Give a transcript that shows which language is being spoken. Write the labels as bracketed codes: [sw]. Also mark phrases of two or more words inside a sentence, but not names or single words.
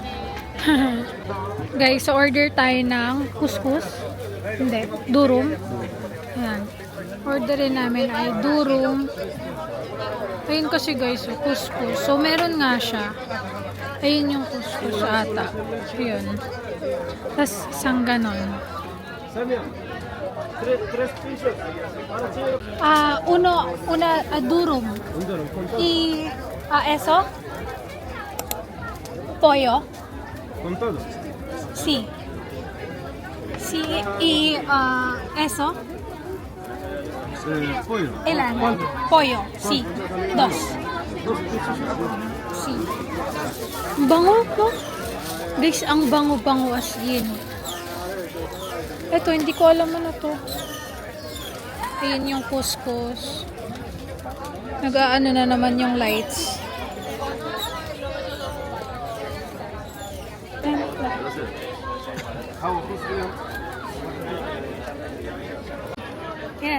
[tl] Guys, so order tayo ng couscous. Hindi. Durum. Ayan. Orderin namin ay durum. Ayun kasi guys, so, couscous. So, meron nga siya. Ayun yung couscous ata. Ayun. Tapos, isang ganon. [es] Una durum. Eso? Pollo? Con todo. Sí. Sí, eso. Pollo. Ilan? Pollo. Sí. Dos. Sí. [tl] Bango po. Guys, ang bango-bango [en] as in. [tl] Ito, hindi ko alam ano to. Ayan yung couscous. Nag-aano na naman yung lights. Yan.